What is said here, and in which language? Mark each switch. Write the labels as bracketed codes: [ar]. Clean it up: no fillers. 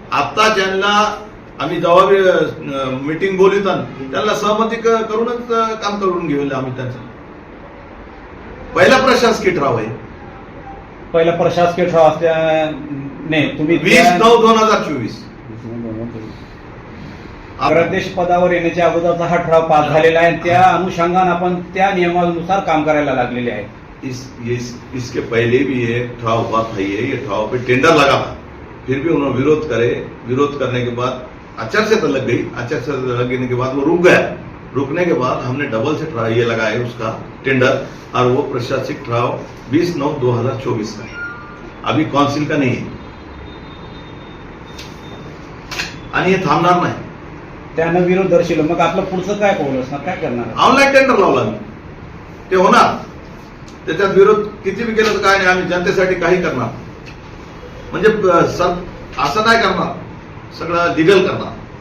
[mr] आता ज्यांना आम्ही जेव्हा मीटिंग बोलवताना त्यांना सहमती करूनच काम करून घेऊन आम्ही त्यांचा पहिला प्रशासकीय ठराव आहे. पहिला प्रशासकीय ठराव असल्याने तुम्ही 20/9/2024 अध्यक्ष पदावर येण्याच्या अगोदरचा हा ठराव पास झालेला आहे. त्या अनुषंगाने आपण त्या नियमानुसार काम करायला लागलेले आहे. [hi] इसके पहले भी ये ठराव हुआ था. ये ठराव पे टेंडर लगा था, फिर भी उन्होंने विरोध करे. विरोध करने के बाद आचार संहिता लग गई. आचार संहिता लगने के बाद वो रुक गया. रुकने के बाद हमने डबल से ठराव ये लगाया उसका टेंडर, और वो प्रशासनिक ठराव 20/9/2024 का है. अभी काउंसिल का नहीं है [mr] आणि हे थांबणार नाही. त्यानं विरोध दर्शवला. मग आपलं पुढचं काय पाऊल असणार, काय करणार? ऑनलाईन टेंडर लावला मी, ते होणार. त्याच्यात विरोध किती बी केलं तर काय नाही. आम्ही जनतेसाठी काही करणार म्हणजे असं नाही करणार, सगळं लिगल करणार.